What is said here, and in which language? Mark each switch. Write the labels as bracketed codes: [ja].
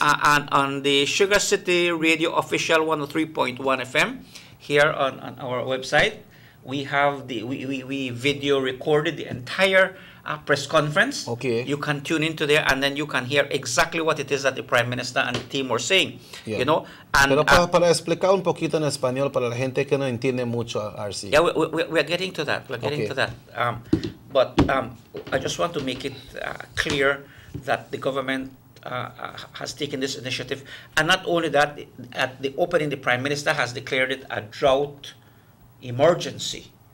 [en] And on the Sugar City Radio Official 103.1 FM, here on our website, we have we video recorded the entire press conference. Okay. You can tune into there, and then you can hear exactly what it is that the Prime Minister and the team were saying. Yeah. You know, and [es] pero para explicar un poquito en español para la gente que no entiende mucho, RC. [en] Yeah, we're getting to that. We're getting to that. But I just want to make it clear that the government has taken this initiative, and not only that, at the opening, the Prime Minister has declared it a drought emergency.